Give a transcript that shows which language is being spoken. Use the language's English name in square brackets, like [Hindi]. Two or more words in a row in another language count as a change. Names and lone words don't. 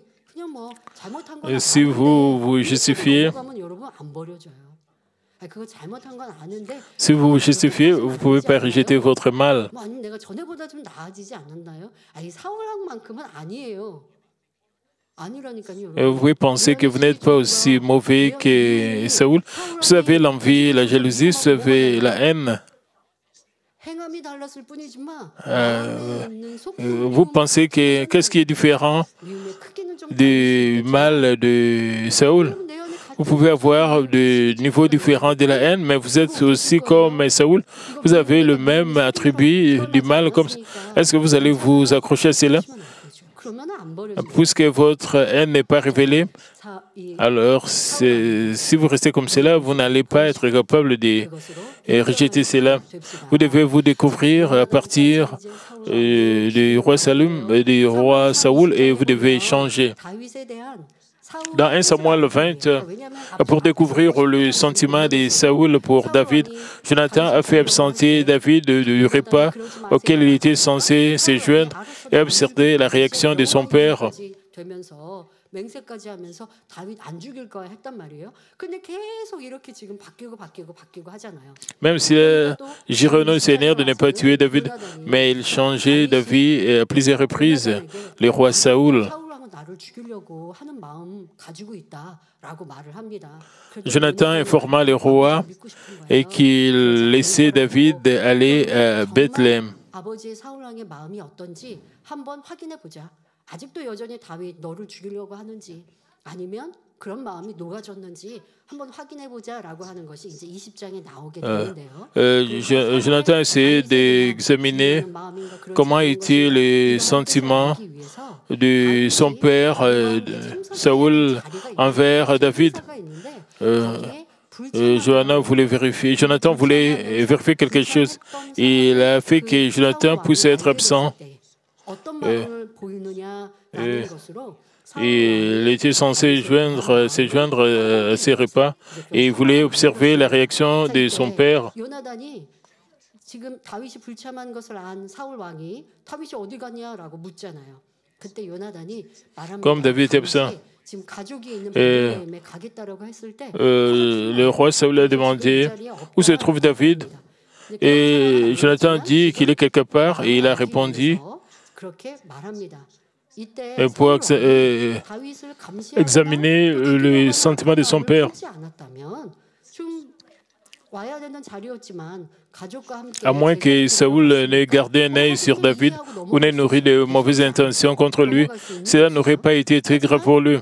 [Korean] 그냥 뭐 잘못한 건 [French] Si vous vous [Korean] 아는데 [French] justifiez, [Korean] 가면 여러분 안 버려져요. 아니, 그거 잘못한 건 아는데 [French] si vous vous justifiez, vous ne pouvez pas rejeter votre mal. [Korean] 뭐 아니 내가 전에보다 좀 나아지지 않았나요? 아니 사울왕만큼은 아니에요. 아니라니까요. [French] Vous pouvez penser que vous n'êtes pas aussi mauvais que Saoul. Vous avez l'envie, la jalousie, vous avez la haine. [Korean] 행함이 달랐을 뿐이지만 [French] Vous pensez que qu'est-ce qui est différent [Korean] 미움의 크기는 좀 [French] du mal de Saoul? [Korean] 내 안에 같은 [French] Vous pouvez avoir des niveaux différents de la haine, mais vous êtes aussi comme Saoul. Vous avez le même attribut du mal. Comme... Est-ce que vous allez vous accrocher à cela? [Korean] 그러면 안 버려져요. [French] Puisque votre haine n'est pas révélée, alors si vous restez comme cela, vous n'allez pas être capable de rejeter cela. Vous devez vous découvrir à partir du roi Saoul et vous devez changer. [Korean] 다윗에 대한 [French] Dans 1 Samuel 20, pour découvrir le sentiment de Saoul pour David, Jonathan a fait absenter David du repas auquel il était censé se joindre et observer la réaction de son père. [Korean] 되면서 맹세까지 하면서 다윗 안 죽일 거야 했단 말이에요. 근데 계속 이렇게 지금 바뀌고 하잖아요. [French] Même s'il a juré au Seigneur de ne pas tuer David, mais il changeait d'avis à plusieurs reprises. Le roi Saoul. [Korean] 나를 죽이려고 하는 마음 가지고 있다라고 말을 합니다. [French] Jonathan informa le roi et qu'il laissait David aller à Bethléem. [Korean] 아버지의 사울 왕의 마음이 어떤지 한번 확인해 보자. 아직도 여전히 다윗 너를 죽이려고 하는지 아니면 그런 마음이 녹아졌는지 한번 확인해 보자라고 하는 것이 이제 20장에 나오게 되는데요. [French] Jonathan essayait d'examiner comment étaient les sentiments de son père Saoul envers David. Jonathan voulait vérifier quelque chose. Il a fait que Jonathan puisse être absent. Il était censé se joindre à ses repas et il voulait observer la réaction de son père. [Korean] 지금 다윗이 불참한 것을 안 사울 왕이 다윗이 어디 갔냐라고 묻잖아요. 그때 요나단이 말합니다. [French] Comme David était absent, [Korean] 지금 가족이 있는 베들레헴에 가겠다라고 했을 때 [French] le roi Saoul a demandé où se trouve David et Jonathan dit qu'il est quelque part et il a répondu [Korean] 그렇게 말합니다. [French] pour examiner le sentiment de son père. À moins que Saoul n'ait gardé un œil sur David ou n'ait nourri de mauvaises intentions contre lui, cela n'aurait pas été très grave pour lui.